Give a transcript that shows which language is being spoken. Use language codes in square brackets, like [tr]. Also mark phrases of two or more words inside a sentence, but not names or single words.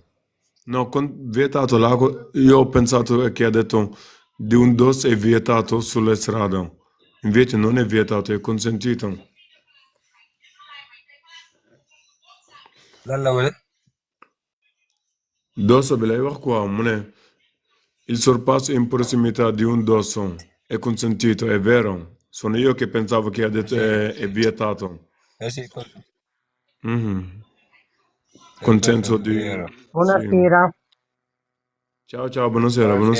[it] No, vietato, io ho pensato che ha detto di un dos è vietato sulle strade, invece non è vietato, è consentito. [wo] Dosso bi lay wax quoi, mu ne [it] il sorpasso in prossimità di un dosso è consentito, è vero. Sono io che pensavo che ha detto è vietato. Sì. Consenso di... Buonasera. Sì. Ciao, buonasera.